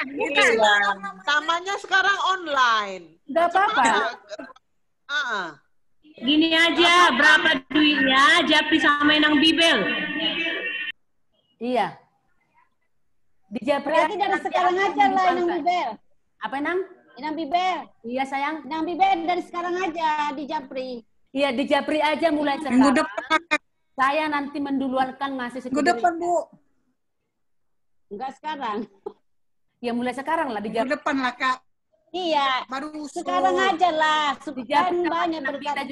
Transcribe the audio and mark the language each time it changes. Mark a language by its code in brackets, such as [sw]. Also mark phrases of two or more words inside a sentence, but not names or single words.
[id] Namanya sekarang online. Nggak apa-apa. Gini aja, berapa duitnya Japri sama Inang Bibel? Iya. Di Japri berarti dari sekarang aja lah Inang Bibel. Apa Inang? Inang Bibel. Iya sayang. Inang Bibel dari sekarang aja di Japri. Iya di Japri aja mulai sekarang. Saya nanti menduluankan ngasih Minggu depan Bu. Enggak sekarang. Ya mulai sekarang lah di Japri. Minggu depan lah Kak. Iya. Baru usul. Sekarang aja lah. Kan banyak berkat